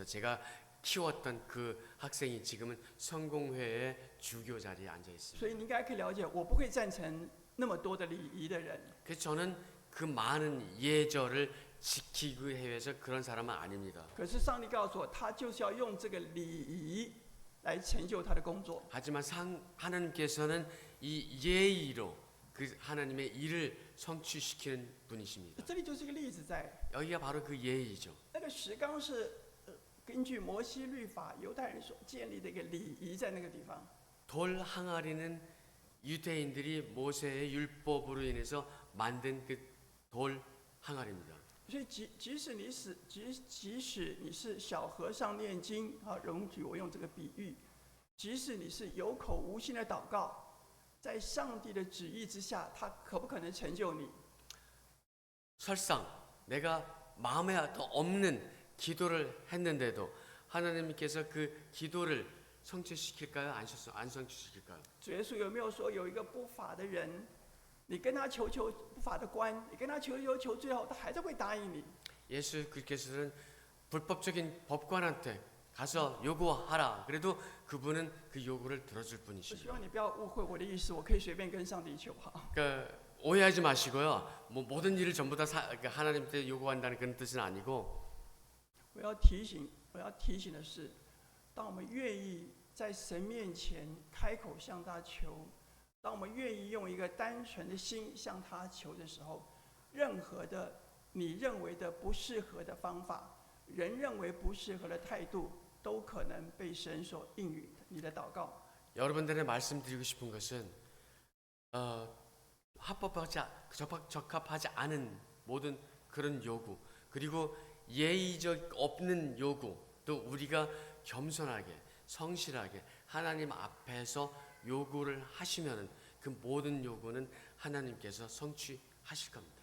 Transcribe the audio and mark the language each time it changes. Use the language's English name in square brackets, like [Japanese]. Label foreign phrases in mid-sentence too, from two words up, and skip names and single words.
[Korean] 제가 키웠던 그 학생이 지금은 성공회의 주교 자리에 앉아 있습니다. [Chinese] 所以你应该可以了解，我不会赞成那么多的礼仪的人。 [Korean] 그래서 저는 그 많은 예절을 지키기 위해서 그런 사람은 아닙니다. [Chinese] 可是上帝告诉我，他就是要用这个礼仪来成就他的工作。 [Korean] 하지만 하나님께서는 이 예의로 그 하나님의 일을 성취시키는 분이십니다. [Chinese] 这里就是一个例子在， [Korean] 여기가 바로 그 예의죠. [Chinese] 那个石缸是根据摩西律法犹太人所建立的一个礼仪，在那个地方。 [Korean] 돌 항아리는 유대인들이 모세의 율법으로 인해서 만든 그 돌 항아리입니다. [Chinese] 所以即使你是小和尚念经啊，容许我用这个比喻，即使你是有口无心的祷告，在上帝的旨意之下，他可不可能成就你？ [Korean] 설상 내가 마음에 없는 기도를 했는데도 하나님께서 그 기도를 성취시킬까요? 안 성취시킬까요? [Chinese] 主耶稣有没有说有一个不法的人，你跟他求不法的官，你跟他求，最后他还是会答应你？ [Korean] 예수께서는 불법적인 법관한테 가서 요구하라. 그래도 그분은 그 요구를 들어줄 [Chinese] 我希 [Korean] 분이십니다. [Chinese] 望你不要误会我的意思，我可以随便跟上帝求哈。 [Korean] 그러니까 오해하지 마시고요. 뭐 모든 일을 전부 다 하나님께 요구한다는 그런 뜻은 아니고 [Chinese] 我要提醒的是，当我们愿意在神面前开口向他求，当我们愿意用一个单纯的心向他求的时候，任何的你认为的不适合的方法，人认为不适合的态度，都可能被神所应允你的祷告。 [Korean] 여러분들의 말씀드리고 싶은 것은 적합하지 않은 모든 그런 요구 그리고 예의적 없는 요구 또 우리가 겸손하게 성실하게 하나님 앞에서 요구를 하시면은 그 모든 요구는 하나님께서 성취하실 겁니다.